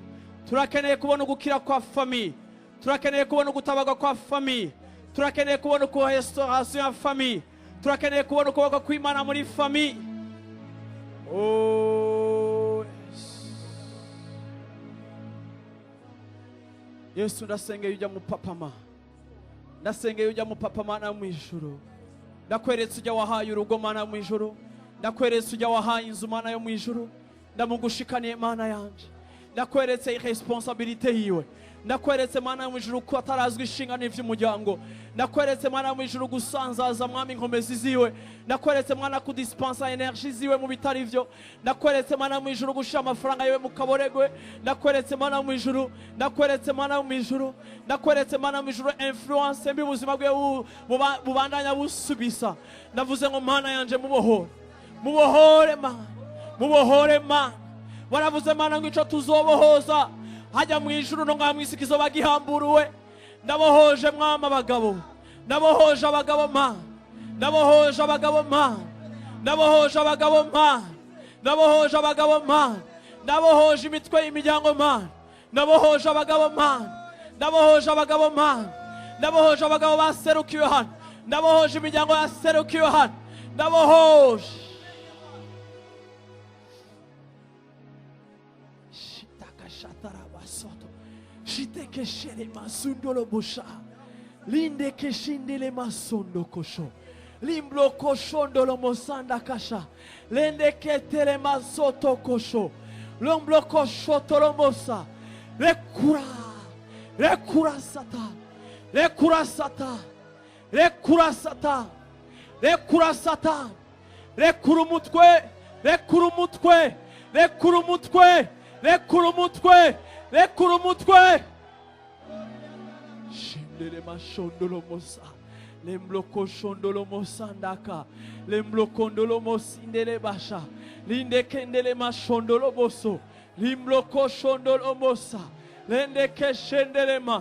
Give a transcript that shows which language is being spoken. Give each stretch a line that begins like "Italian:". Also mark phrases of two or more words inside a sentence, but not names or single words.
Rundi: Turakeneye kubona gukira kwa famille, turakeneye kubona gutabaga kwa famille, turakeneye kubona ko restauration ya famille, turakeneye kubona ukuboko kw'Imana muri famille. Oh Yesu, ndasengeye ujya mu papa ma, ndasengeye ujya mu papa mana mu ijuru, ndakweretse ujya wahaye urugo mana mu ijuru, ndakweretse ujya wahaye inzu mana yo mu ijuru, ndamugushikaniye mana yanje, ndakweretse irresponsabilité yiwe, ndakweretse mana mu ijuru ko atarazwi ishinga n'ivy'umuryango, ndakweretse mana mu ijuru gusanzaza mwami inkomezi ziwe, ndakweretse mana kudispensa energie ziwe mu bitari vyo, ndakweretse mana mu ijuru gushira amafaranga yewe mu kaboregwe, ndakweretse mana mu ijuru, ndakweretse mana mu ijuru, ndakweretse mana mu ijuru influence mbi buzima bwe bubandanya busubisa. Ndavuze ngo mana yanje mubohore, mubohore mana, mubohore mana. Waravuze mana ngo ico tuzobohoza hajya mu ijuru no ngamwe isikizo bagihamburuwe. Ndabohoje mwama abagabo, ndabohoje abagabo ma, ndabohoje abagabo ma, ndabohoje abagabo ma, ndabohoje abagabo ma, ndabohoje imitwe y'imiryango ma, ndabohoje abagabo ma, ndabohoje abagabo ma, ndabohoje abagabo baserukiwe hano, ndabohoje imiryango yaserukiwe hano, ndabohoje. Shite keshere masundolo busha, linde keshindele masondo kosho, limblo koshondolo mosanda kasha, lende ketele masoto kosho, lomblo koshotolo mosa, rekura, rekura satan, rekura satan, rekura satan, rekura satan, rekura mutwe, rekura mutwe, rekura mutwe, rekura mutwe, rekura mutwe. Shindele mashondolo mosa, lembloko shondolo mosandaka, lemblokondolo mosindele basha, linde kendele mashondolo boso, limbloko shondolo mosa, lende keshendele ma.